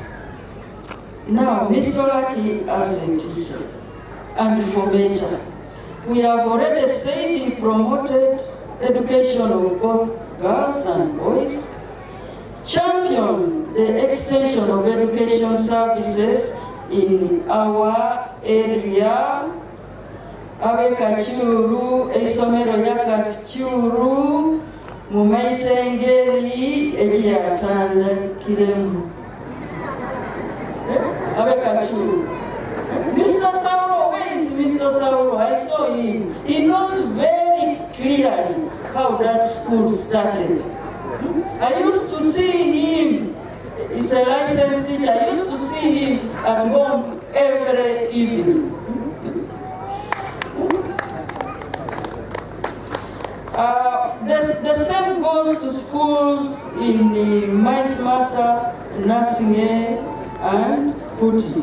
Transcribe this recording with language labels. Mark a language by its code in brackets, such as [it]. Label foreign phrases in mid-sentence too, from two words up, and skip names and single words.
[en] Now, Mr. Olaki as a teacher, and for better, we have already said he promoted education of both girls and boys, championed the extension of education services in our area, [xog] abe Kachuru, esomero ya Kachuru, mumaite engeri ekiyatanda kiremu. Abe Kachuru. Mr. [en] Sauro, where is Mr. Sauro? I saw him. He knows very clearly how that school started. I used to see him. He's a licensed teacher. I used to see him at home every evening. The same goes to schools in the Maismasa, Nasinge, and Puti.